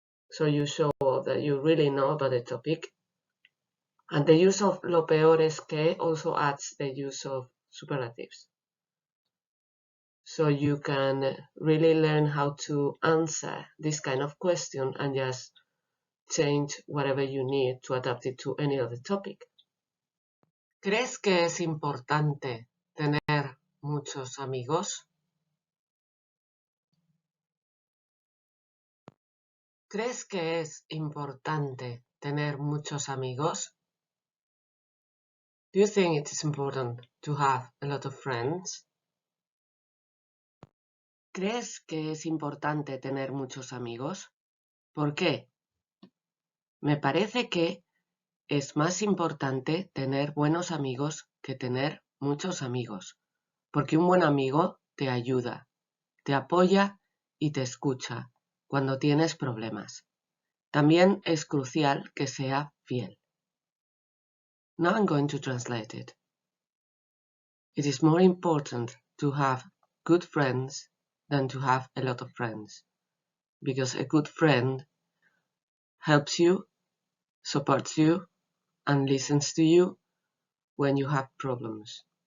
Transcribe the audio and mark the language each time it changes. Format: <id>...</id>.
<en>So you show that you really know about the topic. And the use of</en> <es>lo peor es que</es> <en>also adds the use of superlatives. So you can really learn how to answer this kind of question and just change whatever you need to adapt it to any other topic.</en> <es>¿Crees que es importante tener muchos amigos? ¿Crees que es importante tener muchos amigos?</es> <en>Do you think it is important to have a lot of friends?</en> <es>¿Crees que es importante tener muchos amigos? ¿Por qué? Me parece que es más importante tener buenos amigos que tener muchos amigos, porque un buen amigo te ayuda, te apoya y te escucha cuando tienes problemas. También es crucial que sea fiel.</es> <en>Now I'm going to translate it. It is more important to have good friends than to have a lot of friends, because a good friend helps you, supports you, and listens to you when you have problems.</en>